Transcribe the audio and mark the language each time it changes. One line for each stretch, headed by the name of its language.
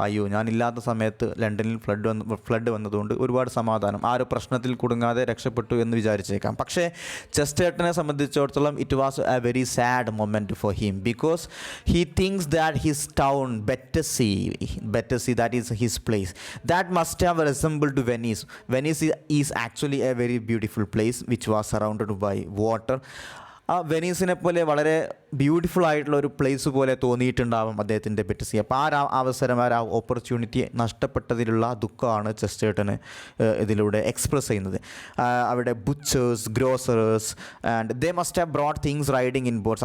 Malayalam: അയ്യോ, ഞാനില്ലാത്ത സമയത്ത് ലണ്ടനിൽ ഫ്ലഡ് വന്നതുകൊണ്ട് ഒരുപാട് സമാധാനം, ആ ഒരു പ്രശ്നത്തിൽ കുടുങ്ങാതെ രക്ഷപ്പെട്ടു എന്ന് വിചാരിച്ചേക്കാം. പക്ഷേ ചെസ്റ്റർട്ടനെ സംബന്ധിച്ചിടത്തോളം
English: It was a very sad moment for him because he thinks that his town Battersea, that is his place, that must have resembled to Venice. Venice is actually a very beautiful place which was surrounded by water.
Malayalam: ആ വെനീസിനെ പോലെ വളരെ beautiful ആയിട്ടുള്ള ഒരു place പോലെ തോന്നിയിട്ടുണ്ടാവും അദ്ദേഹത്തിൻ്റെ ബെറ്റസി. അപ്പോൾ ആ അവസരം, ആ ഓപ്പർച്യൂണിറ്റി നഷ്ടപ്പെട്ടതിലുള്ള ദുഃഖമാണ് ചെസ്റ്റർട്ടന് ഇതിലൂടെ എക്സ്പ്രസ് ചെയ്യുന്നത്. അവിടെ
English: Butchers, grocers and they must have brought things riding in boats.